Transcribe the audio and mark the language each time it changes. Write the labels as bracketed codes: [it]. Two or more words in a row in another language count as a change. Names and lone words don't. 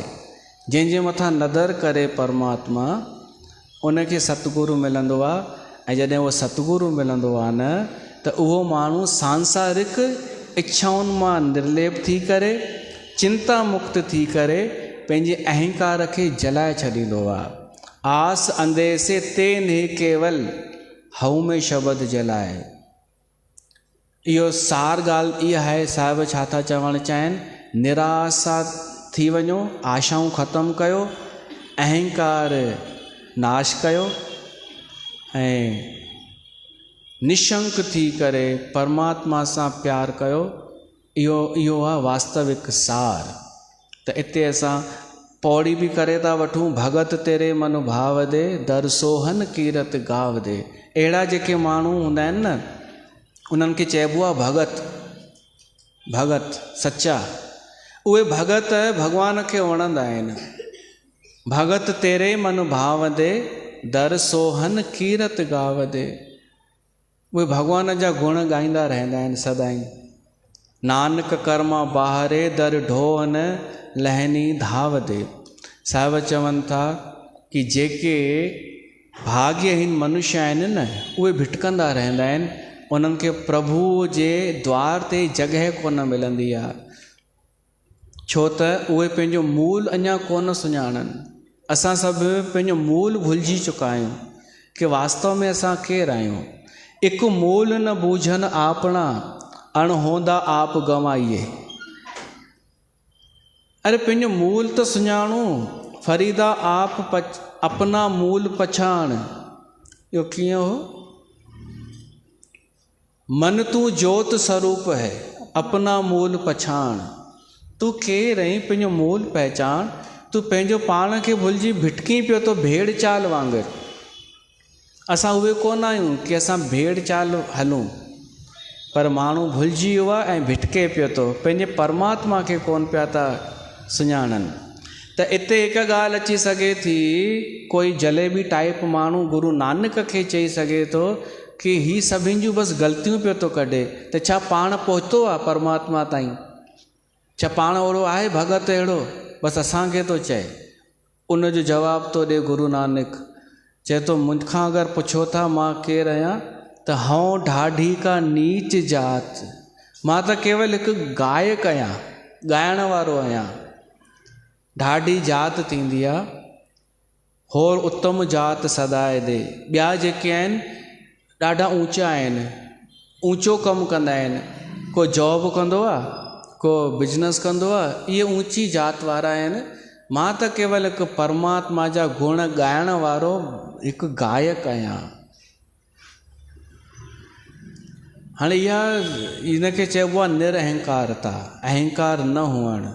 [sd] जंहिंजे मथां नदर करे परमात्मा, उनखे सतगुरु मिलंदो आहे। ऐं जॾहिं उहो सतगुरु मिलंदो आहे न, त उहो माण्हू सांसारिक इच्छाउनि मां निर्लेप थी करे चिंता मुक्त थी करे पंहिंजे अहंकार खे जलाए छॾींदो आहे। [pa] ਆਸ ਅੰਦੇਸੇ ਤੇ ਨੇ ਕੇਵਲ ਹਊ ਮੇਂ ਸ਼ਬਦ ਜਲਾਏ। [sd] इहो सार ॻाल्हि इहा आहे। साहिब छा था चवणु चाहिनि, निराशा थी वञो, आशाऊं ख़तमु कयो, अहंकार नाश कयो ऐं निशंक थी करे परमात्मा सां प्यार कयो। इहो आहे वास्तविक सार। त इते असां पौड़ी बि करे था वठूं, [pa] ਭਗਤ ਤੇਰੇ ਮਨ ਭਾਵ ਦੇ ਦਰ ਸੋਹਨ ਕੀਰਤ ਗਾਵ ਦੇ। [sd] अहिड़ा जेके माण्हू हूंदा आहिनि न, उन्हनि खे चइबो आहे भगत। भगत सच्चा, उहे भगत भॻवान खे वणंदा आहिनि। [pa] ਭਗਤ ਤੇਰੇ ਮਨ ਭਾਵ ਦੇ ਦਰ ਸੋਹਨ ਕੀਰਤ ਗਾਵ ਦੇ। [sd] उहे भॻवान जा गुण ॻाईंदा रहंदा आहिनि सदाईं। [pa] ਨਾਨਕ ਕਰਮਾ ਬਾਹਰੇ ਦਰ ਢੋਹਨ ਲਹਨੀ ਧਾਵ ਦੇ। [sd] साहिब चवनि था कि जेके भाग्यहीन मनुष्य आहिनि न, उहे भिटकंदा रहंदा आहिनि। उन्हनि खे प्रभुअ जे द्वार ते जॻह कोन मिलंदी आहे, छो त उहे पंहिंजो मूल अञा कोन सुञाणनि। असां सभु पंहिंजो मूल भुलिजी चुका आहियूं कि वास्तव में असां केरु आहियूं। [pa] ਹਿਕੁ ਮੂਲ ਨ ਬੂਝਨ ਆਪਣਾ ਅਣਹੋਂਦਾ ਆਪ ਗਵਾਇਏ। [sd] अरे पंहिंजो मूल त सुञाणो, [pa] ਫਰੀਦਾ ਆਪ ਅਪਨਾ ਮੂਲ ਪਛਾਣ। [sd] इहो कीअं हो? [pa] ਮਨ ਤੂ ਜੋਤ ਸਰੂਪ ਹੈ ਅਪਨਾ ਮੂਲ ਪਛਾਣ। [sd] तू केरु आहीं, पंहिंजो मूल पहचान। तू पंहिंजो पाण खे भुलिजी भिटकी पियो थो भेड़ चाल वांगुरु। असां उहे कोन आहियूं कि असां भेड़ चाल हलूं, पर माण्हू भुलिजी वियो आहे ऐं भिटके पियो थो, पंहिंजे परमात्मा खे कोन पिया था सुञाणनि। त इते हिकु ॻाल्हि अची सघे थी, कोई जलेबी टाइप माण्हू गुरु नानक खे चई सघे थो कि ही सभिनि जूं बसि ग़लतियूं पियो थो कढे, त छा पाण पहुतो आहे परमात्मा ताईं? छा पाण ओहिड़ो आहे भगत अहिड़ो? बसि असांखे थो चए। उनजो जवाबु थो ॾिए गुरु नानक। चए थो, मूंखां अगरि पुछो था मां केरु आहियां, त [pa] ਹਉਂ ਢਾਢੀ ਕਾ ਨੀਚ ਜਾਤ। [sd] मां त केवल हिकु गायक आहियां, ॻाइण वारो आहियां। ढाढी जात थींदी आहे, [pa] ਹੋਰ ਉੱਤਮ ਜਾਤ ਸਦਾਏ ਦੇ। [sd] ॿिया जेके आहिनि ॾाढा ऊचा आहिनि, ऊचो कमु कंदा आहिनि। को जॉब कंदो आहे, को बिजनेस कंदो आहे, इहे ऊची जात वारा आहिनि। मां त केवल हिकु परमात्मा जा गुण ॻाइण वारो हिकु गायक आहियां। हाणे इनखे चइबो आहे निरअहकारता, अहंकार न हुअणु।